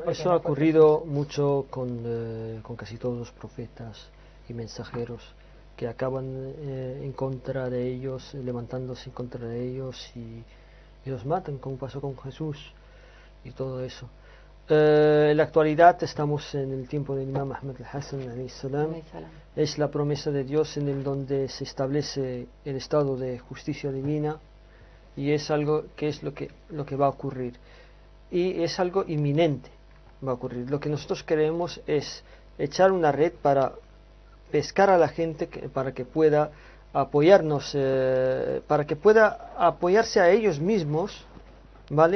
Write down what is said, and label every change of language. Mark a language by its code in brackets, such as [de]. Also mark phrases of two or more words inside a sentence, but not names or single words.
[es] Eso ha ocurrido mucho con casi todos los profetas y mensajeros que acaban en contra de ellos, levantándose en contra de ellos y los matan, como pasó con Jesús y todo eso. En la actualidad estamos en el tiempo del Imam Ahmed al-Hassan [ar] عليه السلام. [es] Es la promesa de Dios en el donde se establece el estado de justicia divina y es algo que es lo que va a ocurrir y es algo inminente, va a ocurrir. Lo que nosotros queremos es echar una red para pescar a la gente para que pueda apoyarnos, para que pueda apoyarse a ellos mismos, ¿vale?